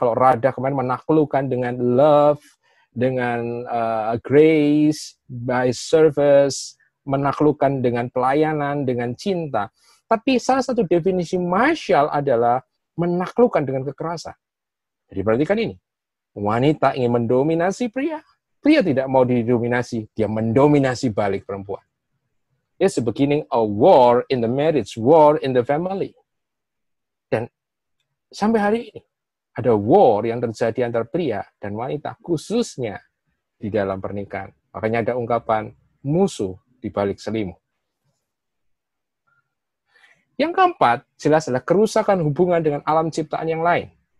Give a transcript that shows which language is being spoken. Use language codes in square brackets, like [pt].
[id] Kalau radah kemarin menaklukkan dengan love, dengan grace, [en] by service, [id] menaklukkan dengan pelayanan, dengan cinta. Tapi salah satu definisi masyal adalah menaklukkan dengan kekerasan. Jadi perhatikan ini. Wanita ingin mendominasi pria. Pria tidak mau didominasi, dia mendominasi balik perempuan. [en] It's the beginning of war in the marriage, war in the family. [id] Dan sampai hari ini, ada war yang terjadi antara pria dan wanita, khususnya di dalam pernikahan. Makanya ada ungkapan musuh di balik selimut. Yang keempat, jelas adalah kerusakan hubungan dengan alam ciptaan yang lain.